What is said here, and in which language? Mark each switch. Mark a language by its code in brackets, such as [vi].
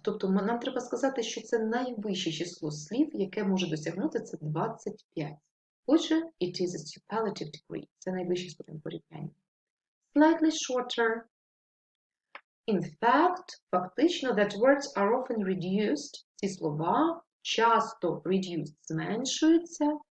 [uk] Тобто нам треба сказати, що це найвище число слів, яке може досягнути, це 25. [en] Отже, it is a superlative degree. [uk] Це найвищий ступень порівняння. [en] Slightly shorter. In fact, фактично, that words are often reduced. [uk] Ці слова часто reduced зменшуються.